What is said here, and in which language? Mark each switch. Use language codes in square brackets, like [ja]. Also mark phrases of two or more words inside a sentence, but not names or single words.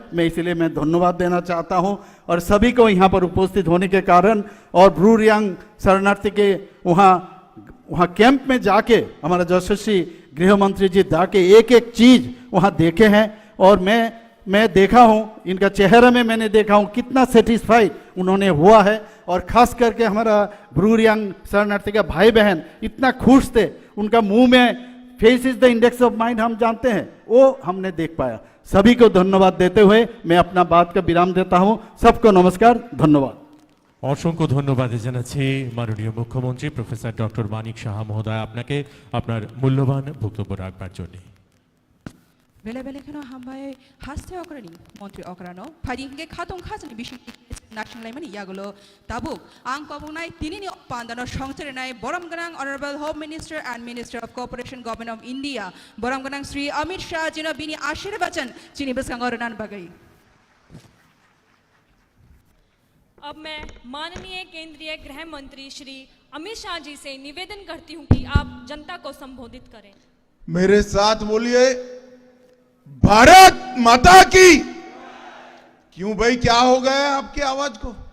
[hi] मैं इसलिए मैं धन्यवाद देना चाहता हूँ और सभी को यहाँ पर उपस्थित होने के कारण और ब्रू रियांग शरणार्थी के वहाँ कैंप में जाके हमारा यशस्वी गृह मंत्री जी जाके एक एक चीज़ वहाँ देखे हैं और मैं देखा हूँ, इनका चेहरे में मैंने देखा हूँ कितना सेटिस्फाइड उन्होंने हुआ है। और ख़ास करके हमारा ब्रू रियांग शरणार्थी का भाई बहन इतना खुश थे, उनका मुंह में [en] face is the index of mind [hi] हम जानते हैं, वो हमने देख पाया। सभी को धन्यवाद देते हुए मैं अपना बात का विराम देता हूँ। सबको नमस्कार, धन्यवाद। [bn] অসংখ্য ধন্যবাদ জানাচ্ছি মাননীয় মুখ্যমন্ত্রী প্রফেসর ডক্টর মানিক সাহা মহোদয় আপনাকে আপনার মূল্যবান বক্তব্য রাখবার জন্য। [trp] बेला हामबाय हास्ते अकरानी मंत्री अकरानो फाइदिंगे खातों खाजनी बिशिं नाशंलायमानि यागुलो ताबुक आं पबुंनाय तिनिनि पान्दानो संचेरनाय बरमगोनां [en] honorable home minister and minister of cooperation government of India [trp] बरमगोनां श्री अमित शाह जिनो बिनि आशीर्वचन चिनि बसकांग रनान बगै। [hi] अब मैं माननीय केंद्रीय गृह मंत्री श्री अमित शाह जी से निवेदन करती हूं कि आप जनता को संबोधित करें। मेरे साथ बोलिए, भारत माता की। क्यों भाई, क्या हो गया आपकी आवाज को?